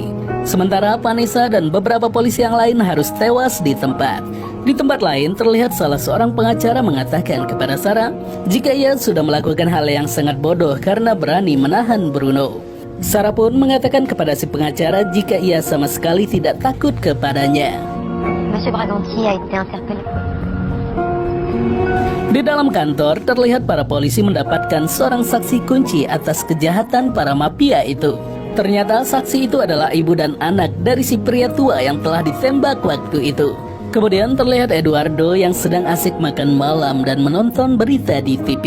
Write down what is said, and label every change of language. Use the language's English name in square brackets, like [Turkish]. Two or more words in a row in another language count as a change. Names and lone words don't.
[Indonesian] Sementara Vanessa dan beberapa polisi yang lain harus tewas di tempat. Di tempat lain, terlihat salah seorang pengacara mengatakan kepada Sarah jika ia sudah melakukan hal yang sangat bodoh karena berani menahan Bruno. Sarah pun mengatakan kepada si pengacara jika ia sama sekali tidak takut kepadanya. [French] Monsieur Braganti a été interpellé. [Indonesian] Di dalam kantor, terlihat para polisi mendapatkan seorang saksi kunci atas kejahatan para mafia itu. Ternyata saksi itu adalah ibu dan anak dari si pria tua yang telah ditembak waktu itu. Kemudian terlihat Eduardo yang sedang asik makan malam dan menonton berita di TV.